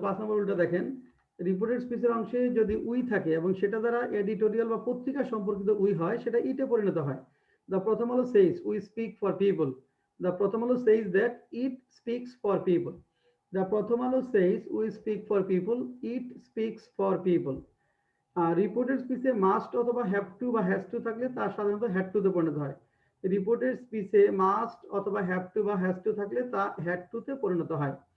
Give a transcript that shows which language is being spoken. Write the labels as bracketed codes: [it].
[bn] 5 number উল্টা দেখেন, reported স্পিচের অংশে যদি উই থাকে এবং সেটা দ্বারা এডিটোরিয়াল বা পত্রিকা সম্পর্কিত উই হয়, সেটা ইটে পরিণত হয়। [en] The প্রথম হলো says, we speak for people. The প্রথম হলো says that it speaks for people. The প্রথম হলো says, we speak for people, it speaks for people. [bn] Reported স্পিচে must অথবা হ্যাভ টু বা হ্যাজ টু থাকলে তা সাধারণত হ্যাড টু তে পরিণত হয়। রিপোর্টেড স্পিচে মাস্ট অথবা হ্যাভ টু বা হ্যাজ টু থাকলে তা হ্যাড টু তে পরিণত হয়।